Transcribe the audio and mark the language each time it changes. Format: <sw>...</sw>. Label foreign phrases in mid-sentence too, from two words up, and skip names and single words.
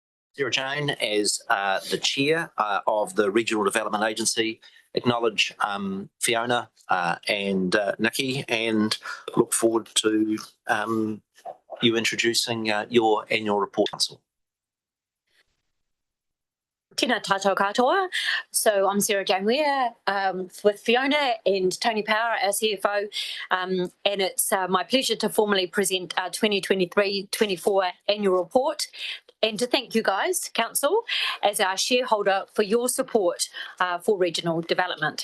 <en>Sarah Jane, as the chair of the Regional Development Agency, acknowledge Fiona and Nikki, and look forward to you introducing your annual report, Council.</en> <mi>Tēnā tātou katoa.</mi> <en>So I'm Sarah Jane Ware with Fiona and Tony Power, our CFO, and it's my pleasure to formally present our 2023-24 annual report and to thank you guys, Council, as our shareholder for your support for regional development.</en>